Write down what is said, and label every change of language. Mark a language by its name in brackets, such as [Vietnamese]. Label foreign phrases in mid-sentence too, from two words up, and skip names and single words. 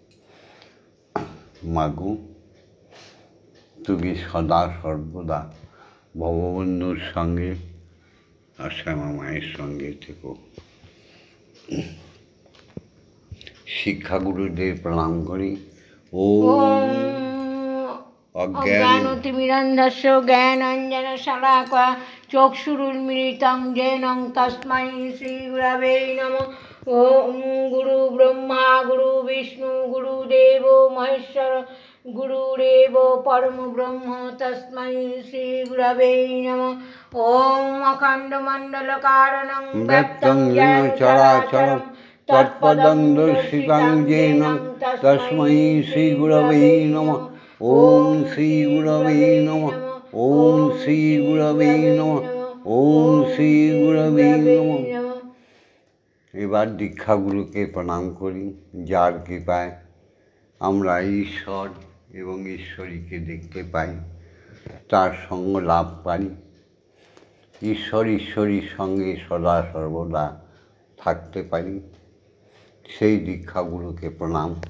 [Bangla] মাগো, তুমি সদা সর্বদা ভববন্ধুর সঙ্গে আর শ্যামা মায়ের সঙ্গে থেকো। শিক্ষাগুরুদের প্রণাম করি। [Sanskrit] ওম অজ্ঞানতিমিরন্ধস্য জ্ঞানাঞ্জনশলাকয়া চক্ষুरुन्मीलितं येन तस्मै श्रीगुरवे नमः। ओम गुरु ब्रह्मा गुरु विष्णु गुरुदेवो महेश्वर गुरुरेव परम ब्रह्म तस्मै श्रीगुरवे नमः। ओम अखण्डमण्डलकारणं व्याप्तं येन चराचरं तत्पदं दर्शितं येन तस्मै श्रीगुरवे नमः। ओम श्री गुरवे नमः। ओम श्री गुरवे नमः। ओम श्री गुरवे नमः। [Bangla] এবার দীক্ষাগুরুকে প্রণাম করি, যার কৃপায় আমরা ঈশ্বর এবং ঈশ্বরীকে দেখতে পাই, তার সঙ্গ লাভ পাই। ঈশ্বর ঈশ্বরীর সঙ্গে সদা সর্বদা থাকতে পারি, সেই দীক্ষাগুরুকে প্রণাম।